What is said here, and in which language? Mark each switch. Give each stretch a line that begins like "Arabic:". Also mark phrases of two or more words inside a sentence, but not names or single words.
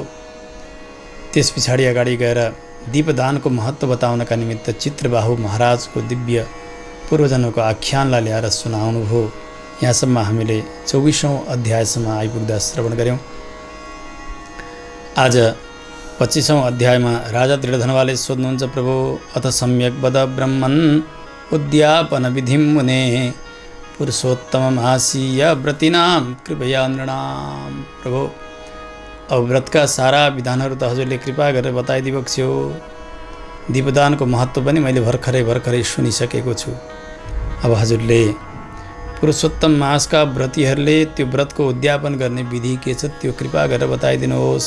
Nepali: त्यस पछाडि अगाडि गएर दीपदानको महत्त्व बताउनका निमित्त चित्रबाहु महाराजको दिव्य पूर्वजनको आख्यानलाई ल्याएर सुनाउनुभयो। यहाँसम्म हामीले 24औं अध्यायसम्म आइपुग्दा श्रवण गऱ्यौँ। आज 25औं अध्यायमा राजा दृढधनवाले सोध्नुहुन्छ,
Sanskrit: प्रभु अथ सम्यक वद ब्रह्मन् उद्यापन विधिं मुने पुरुषोत्तममासीय व्रतिनाम कृपया नृणाम।
Nepali: प्रभु अब व्रतका सारा विधानहरू त हजुरले कृपा गरेर बताइदिबक्स्यो। दीपदानको महत्त्व पनि मैले भर्खरै सुनिसकेको छु। अब हजुरले पुरुषोत्तम मासका व्रतीहरूले त्यो व्रतको उद्यापन गर्ने विधि के छ त्यो कृपा गरेर बताइदिनुहोस्।